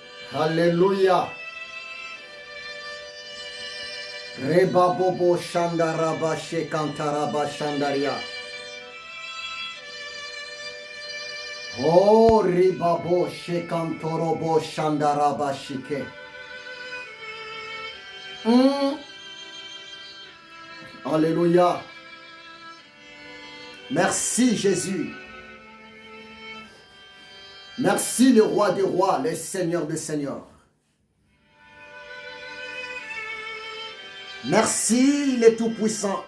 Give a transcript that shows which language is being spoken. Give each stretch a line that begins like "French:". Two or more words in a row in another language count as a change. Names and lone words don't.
French: Alléluia. Reba bobo shandaraba shekantaraba shandaria. Oh ribabo shekantorobo shandaraba shike. Alléluia. Merci Jésus. Merci le roi des rois, le seigneur des seigneurs. Merci le tout-puissant.